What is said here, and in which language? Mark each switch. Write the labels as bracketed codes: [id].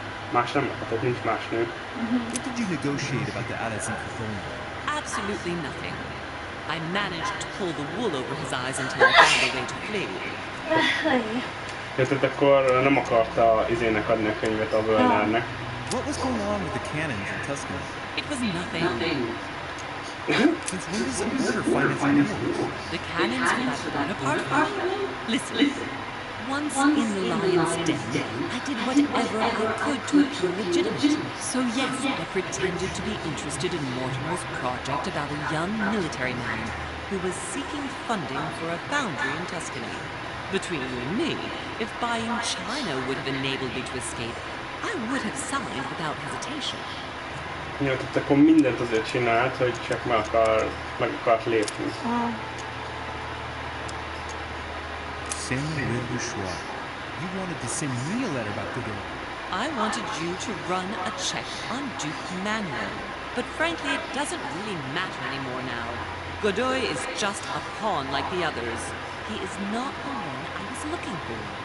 [hu] Más nem lehet, nincs más nő. [en] What did you negotiate about the Al-Azif throne? Absolutely nothing. I managed to pull the wool over his eyes until I found a way to flee. [hu] Tehát akkor nem akarta izének adni a könyvet a Wernernek. [en] What was going on with the cannons in Tuscany? It was nothing. Since when does an order finance enemies? The cannons for that Bonaparte farm? Listen. Once in the lion's den, I did whatever I could to appear legitimate. So yes, I pretended to be interested in Mortimer's project about a young military man who was seeking funding for a foundry in Tuscany. Between you and me, if buying China would have enabled me to escape, I would have signed without hesitation. [hu] Ja, tehát akkor mindent azért csinált, hogy csak meg akart lépni. [en] Samuel Bourgeois, you wanted to send me a letter about Godoy. I wanted you to run a check on Duke Manuel, but frankly it doesn't really matter anymore now. Godoy is just a pawn like the others. He is not the one I was looking for.